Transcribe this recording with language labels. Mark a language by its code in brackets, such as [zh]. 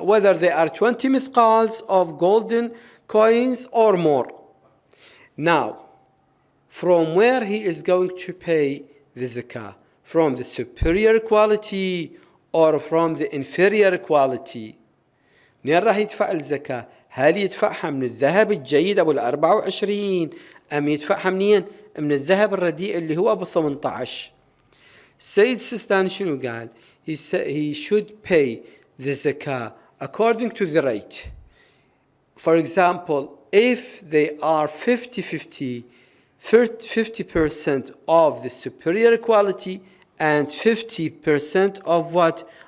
[en] Whether they are 20 mithqals of golden coins or more. Now, from where he is going to pay the zakah? From the superior quality or from the inferior quality? [ar] منين راح يدفع الزكاة؟ هل يدفعها من الذهب الجيد أبو 24 أم يدفعها منين؟ من الذهب الرديء اللي هو أبو 18؟ [en] Sayyid Sistani [ar] شنو قال? [en] He should pay the zakah according to the rate. For example, if they are 50-50, 50% of the superior quality and 50% of what?